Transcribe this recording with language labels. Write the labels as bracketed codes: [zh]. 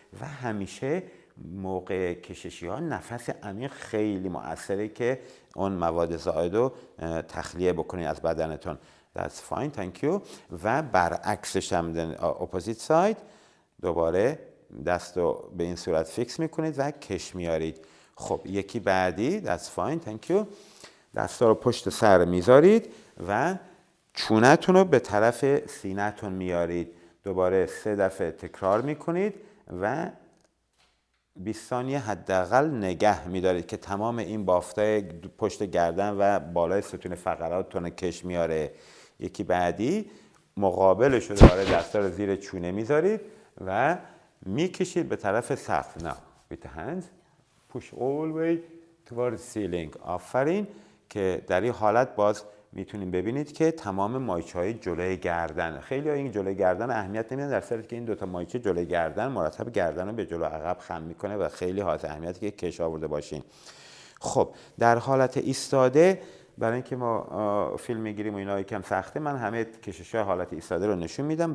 [fa] و همیشه موقع کششی ها نفس عمیق خیلی مؤثره که اون مواد زائد رو تخلیه بکنید از بدنتون. [en] That's fine, thank you. [fa] و برعکسش هم [en] opposite side، [fa] دوباره دست رو به این صورت فیکس میکنید و کش میارید. خب یکی بعدی [en] that's fine, thank you. [fa] دست رو پشت سر میذارید و چونتون رو به طرف سینه‌تون میارید. دوباره 3 دفعه تکرار میکنید و 20 ثانیه حداقل نگه میدارید که تمام این بافتای پشت گردن و بالای ستون فقراتتون کش میاره. یکی بعدی مقابلش رو دوباره دستا رو زیر چونه میذارید و میکشید به طرف سقف. [en] Now with the hands push all the way towards ceiling. [fa] آفرین، که در این حالت باز میتونید ببینید که تمام مایچه های جلوی گردن، خیلی این جلوی گردن اهمیت نمیدن، در صورتی که این دوتا مایچه جلوی گردن مرتب گردن رو به جلو عقب خم میکنه و خیلی حائز اهمیتی که کش آورده باشین. خب در حالت ایستاده، برای اینکه ما فیلم میگیریم و اینا یکم سخته، من همه کشش‌های حالت ایستاده رو نشون میدم.